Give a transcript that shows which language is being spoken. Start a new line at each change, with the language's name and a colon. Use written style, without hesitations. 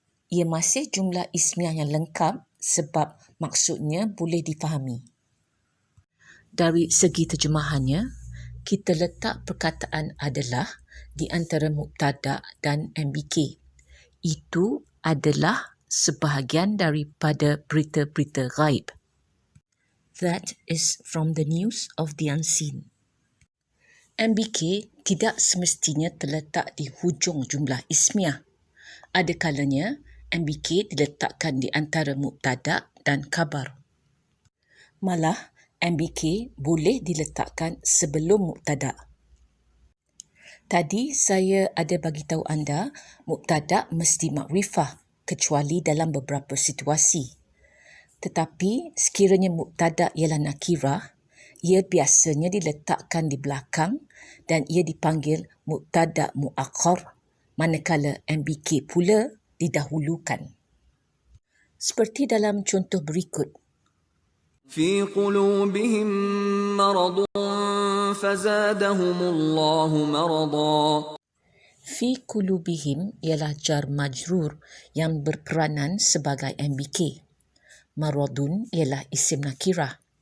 Malay: ia masih jumlah ismiah yang lengkap sebab maksudnya boleh difahami. Dari segi terjemahannya, kita letak perkataan adalah di antara mubtada' dan MBK. Itu adalah sebahagian daripada berita-berita ghaib.
English: That is from the news of the unseen.
Malay: MBK tidak semestinya terletak di hujung jumlah ismiah. Ada kalanya MBK diletakkan di antara mubtada' dan khabar. Malah, MBK boleh diletakkan sebelum mubtada'. Tadi saya ada bagi tahu anda mubtada' mesti makrifah kecuali dalam beberapa situasi. Tetapi sekiranya mubtada' ialah nakirah, ia biasanya diletakkan di belakang dan ia dipanggil mubtada' muakhar, manakala MBK pula didahulukan. Seperti dalam contoh berikut.
Arabic: في قلوبهم مرض فزادهم الله مرضا.
Malay: Fi kulubihim ialah jar majrur yang berperanan sebagai MBK. Maradun ialah isim nakirah.